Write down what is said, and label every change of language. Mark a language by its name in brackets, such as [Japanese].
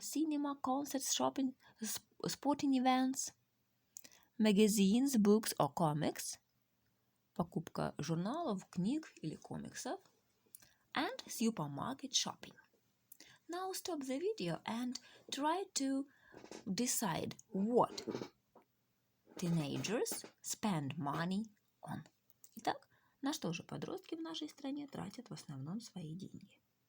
[English] Cinema, concerts, shopping, sporting events. Magazines, books or comics. [Russian] Покупка журналов, книг или комиксов. [English] And supermarket shopping. Now stop the video and try to decide what teenagers spend money on. [Russian] Итак, на что же подростки в нашей стране тратят в основном свои деньги?